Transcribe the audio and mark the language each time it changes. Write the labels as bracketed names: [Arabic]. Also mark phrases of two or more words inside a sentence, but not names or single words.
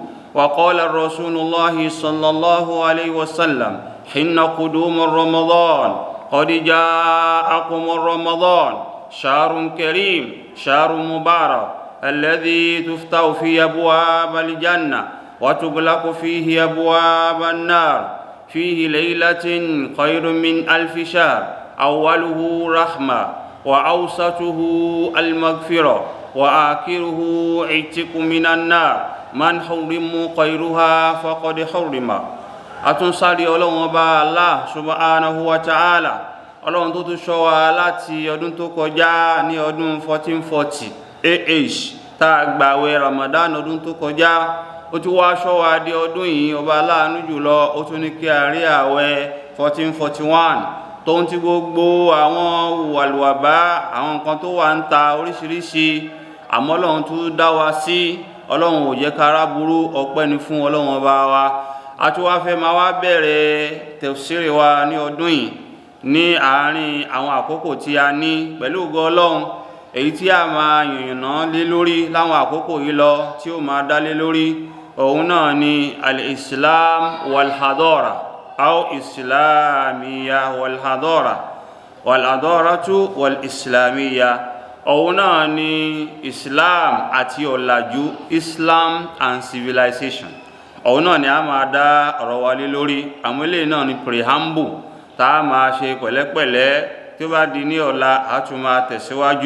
[Arabic] وقال الرسول الله صلى الله عليه وسلم حين قدوم رمضان: قد جاءكم رمضان، شهر كريم، شهر مبارك، الذي تفتح فيه أبواب الجنة وتغلق فيه أبواب النار، فيه ليلة خير من 1000 شهر، أوله رحمة وأوسطه المغفرة وآخره عتق من النار. من حرم خيرها فقد حرم. [Yoruba] àtúnsárì ọlọ́run ọba [Arabic] الله سبحانه وتعالى, [Yoruba] ọlọ́run tó tún ṣọ́ wa láti ọdún tó kọjá ní ọdún 1440 AH tá a gbààwẹ̀ Ramadan ọdún tó kọjá, ó tún wá ṣọ́ wa di ọdún yìí. ọba aláàánú jùlọ ó tún ní kí a rí àwẹ̀ 1441 tó ń ti gbogbo àwọn wàlúwàbá àwọn nǹkan tó wà ń ta oríṣiríṣi, àmọ́ ọlọ́run tún dá wa sí. ọlọ́run ò jẹ́ kára burú, ọpẹ́ ni fún ọlọ́run ọba wa. a tún wá fẹ́ máa wá bẹ̀rẹ̀ tafsiri wa ní ọdún yìí ní àárín àwọn àkókò tí a ní pẹ̀lú ògo ọlọ́run, èyí tí a máa yànnàná lé lórí láwọn àkókò yìí lọ tí ó máa dá lé lórí òun náà ni [Arabic] الإسلام والحضارة أو إسلامية والحضارة والحضارة والإسلامية. [Yoruba] òun náà ni islam àti ọ̀làjú, [English] islam and civilization. [Yoruba] òun náà ni a máa dá ọ̀rọ̀ wa lé lórí. àwọn eléyìí náà ni preamble tá a máa ṣe pẹ̀lẹ́pẹ̀lẹ́, tí ó bá di ní ọ̀la a tún máa tẹ̀síwájú.